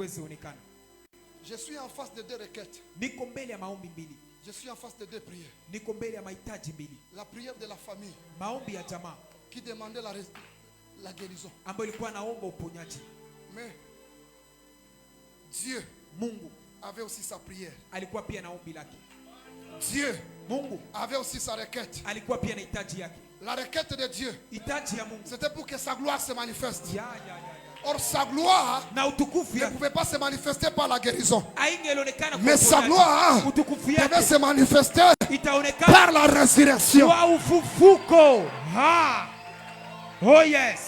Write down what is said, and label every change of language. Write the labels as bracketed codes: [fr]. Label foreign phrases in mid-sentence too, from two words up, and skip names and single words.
[fr] Je suis en face de deux requêtes. Je suis en face de deux prières. [sw] Niko mbele ya mahitaji mbili. [fr] La prière de la famille. [sw] Maombi ya jamaa. [fr] Qui demandait la guérison. [sw] Ambayo ilikuwa naomba uponyaji. [fr] Mais Dieu, [sw] Mungu, [fr] avait aussi sa prière. [sw] Alikuwa pia na ombi lake. [fr] Dieu, [sw] Mungu, [fr] avait aussi sa requête. [sw] Alikuwa pia na hitaji yake. [fr] La requête de Dieu, [sw] hitaji ya Mungu, [fr] c'était pour que sa gloire se manifeste. Ya. Or sa gloire ne pouvait pas se manifester par la guérison. Mais sa gloire devait se manifester par la résurrection. [en] Oh yes.